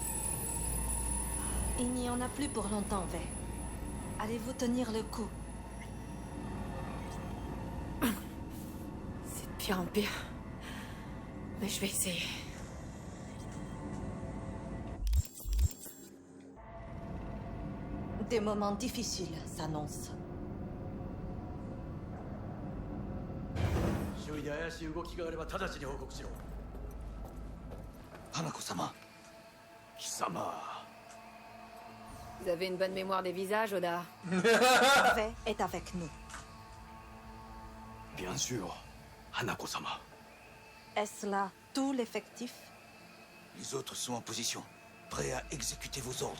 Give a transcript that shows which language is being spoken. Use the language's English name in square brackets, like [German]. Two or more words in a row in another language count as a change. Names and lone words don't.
[French] Il n'y en a plus pour longtemps, Vey. Allez-vous tenir le coup? C'est de pire en pire. Mais je vais essayer. Des moments difficiles s'annoncent. [Japanese] 周囲で怪しい動きがあれば直ちに報告しろ。花子様。貴様。 [French] Vous avez une bonne mémoire des visages, Oda. Vey est avec nous. Bien sûr, Hanako sama. Est-ce là tout l'effectif? Les autres sont en position, prêts à exécuter vos ordres.